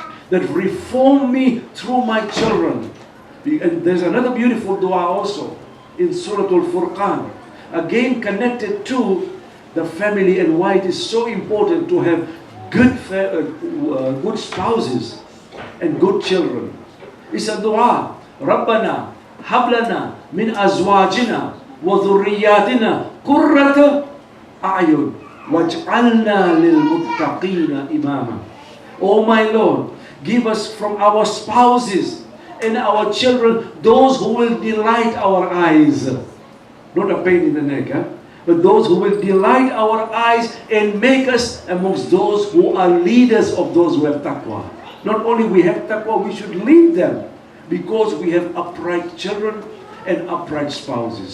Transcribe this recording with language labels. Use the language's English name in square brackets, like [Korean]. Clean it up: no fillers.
[English] That reform me through my children. And there's another beautiful dua also in Surah Al-Furqan. Again connected to the family and why it is so important to have good spouses and good children. It's a dua. [Arabic] رَبَّنَا هَبْ لَنَا مِنْ أَزْوَاجِنَا وَذُرِّيَّاتِنَا قُرَّةَ أَعْيُنٍ وَاجْعَلْنَا لِلْمُتَّقِينَ إِمَامًا. [English] Oh my Lord, Give us from our spouses and our children those who will delight our eyes. Not a pain in the neck, but those who will delight our eyes and make us amongst those who are leaders of those who have taqwa. Not only we have taqwa, we should lead them because we have upright children and upright spouses.